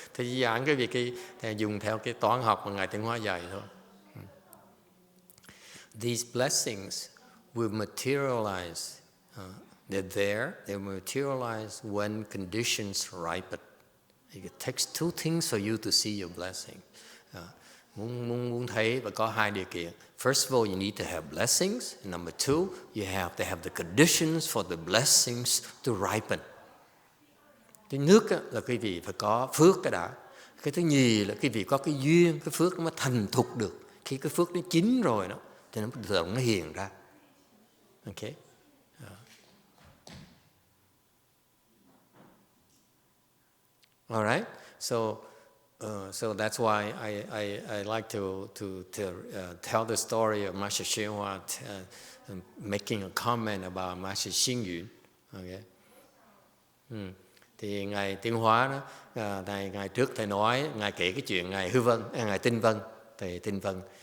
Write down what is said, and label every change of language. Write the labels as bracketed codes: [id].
[vi] Thầy giảng cái việc thầy dùng theo cái toán học mà Ngài Tịnh Hóa dạy thôi. [en] These blessings will materialize. They're there. They will materialize when conditions ripen. It takes two things for you to see your blessing. [vi] Muốn thấy và có hai điều kiện. [en] First of all, you need to have blessings. And number two, you have to have the conditions for the blessings to ripen. [vi] Cái nước là quý vị phải có phước cái đã. Cái thứ nhì là quý vị có cái duyên, cái phước nó mới thành thục được. Khi cái phước nó chín rồi đó, thì nó tự động nó hiện ra. [en] Okay. All right. So that's why I like to tell the story of Master YongHua making a comment about Master Xingyun. Okay. [vi] Thì Ngài Tiến Hóa đó, ngày trước thầy nói, Ngài kể cái chuyện Ngài Tinh Vân, thầy Tinh Vân.